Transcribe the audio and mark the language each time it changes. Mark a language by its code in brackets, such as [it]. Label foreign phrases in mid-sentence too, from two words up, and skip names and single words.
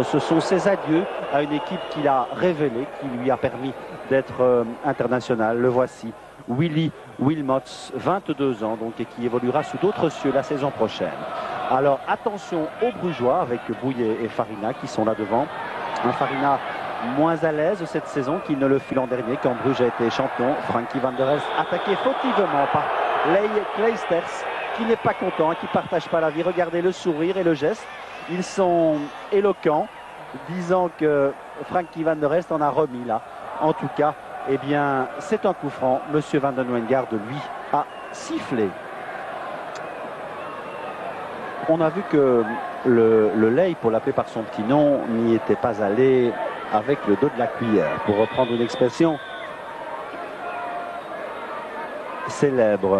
[fr] Ce sont ses adieux à une équipe qu'il a révélée, qui lui a permis d'être international. Le voici, Willy Wilmots, 22 ans donc, et qui évoluera sous d'autres cieux la saison prochaine. Alors attention aux Brugeois avec Bouillet et Farina qui sont là devant. Un Farina moins à l'aise cette saison qu'il ne le fut l'an dernier quand Bruges a été champion. Frankie van der Elst attaqué fautivement par Leigh Kleisters qui n'est pas content, qui ne partage pas la vie. Regardez le sourire et le geste. Ils sont éloquents, disant que Frankie van der Elst en a remis là. En tout cas, eh bien, c'est un coup franc. Monsieur Van den Wengaard, lui, a sifflé. On a vu que le Leigh, pour l'appeler par son petit nom, n'y était pas allé avec le dos de la cuillère, pour reprendre une expression célèbre.